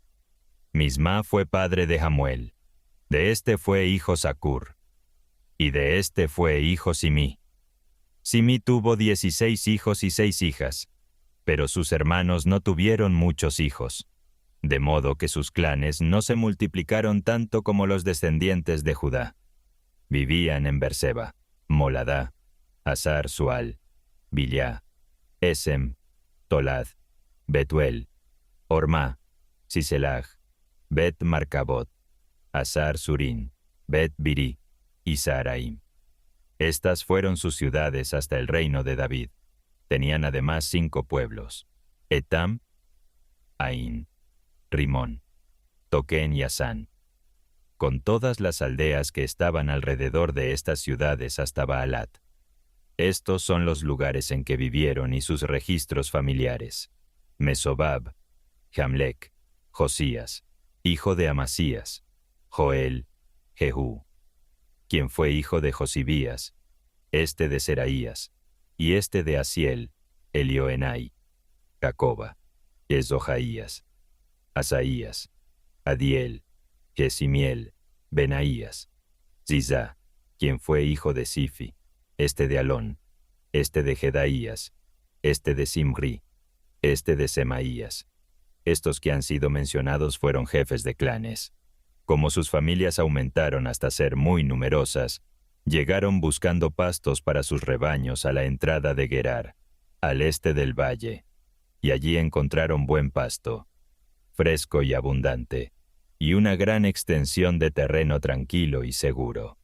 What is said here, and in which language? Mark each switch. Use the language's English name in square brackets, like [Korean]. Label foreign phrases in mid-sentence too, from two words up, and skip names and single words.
[Spanish] Misma fue padre de Jamuel. De este fue hijo Zacur, y de este fue hijo Simí. Simí tuvo 16 hijos y 6 hijas, pero sus hermanos no tuvieron muchos hijos, de modo que sus clanes no se multiplicaron tanto como los descendientes de Judá. Vivían en Berseba, Moladá, Hazar Sual, Bilá, Esem, Tolad, Betuel, Ormá, Siselag, Bet Marcabot, Hazar Surín, Bet Birí y Saharaim. Estas fueron sus ciudades hasta el reino de David. Tenían además 5 pueblos: Etam, Ain, Rimón, Toquén y Asán, con todas las aldeas que estaban alrededor de estas ciudades hasta Baalat. Estos son los lugares en que vivieron y sus registros familiares. Mesobab, Jamlec, Josías, hijo de Amasías, Joel, Jehú, quien fue hijo de Josibías, este de Seraías, y este de Asiel, Elioenai, Jacoba, Esdojaías, Asaías, Adiel, Jesimiel, Benaías, Zizá, quien fue hijo de Sifi, este de Alón, este de Jedaías, este de Simri, este de Semaías. Estos que han sido mencionados fueron jefes de clanes. Como sus familias aumentaron hasta ser muy numerosas, llegaron buscando pastos para sus rebaños a la entrada de Gerar, al este del valle, y allí encontraron buen pasto, fresco y abundante, y una gran extensión de terreno tranquilo y seguro.